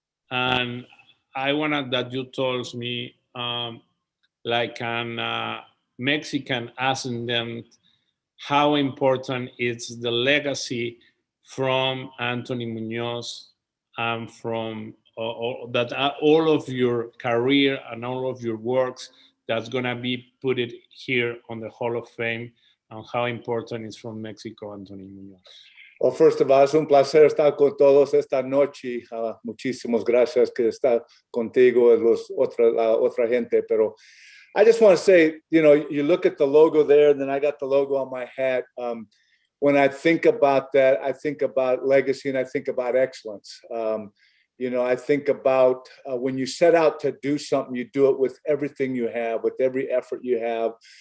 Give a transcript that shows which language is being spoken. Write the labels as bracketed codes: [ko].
[en] And I wanted that you told me, like an Mexican ascendant, how important is the legacy from Anthony Munoz and from all of your career and all of your works that's going to be put it here on the Hall of Fame, and how important is from Mexico, Anthony Munoz. Well, first of all, [es] es un placer estar con todos esta noche. Muchísimas gracias que está contigo la otra gente. [en] Pero I just want to say, you look at the logo there, and then I got the logo on my hat. When I think about that, I think about legacy and I think about excellence. I think about when you set out to do something, you do it with everything you have, with every effort you have.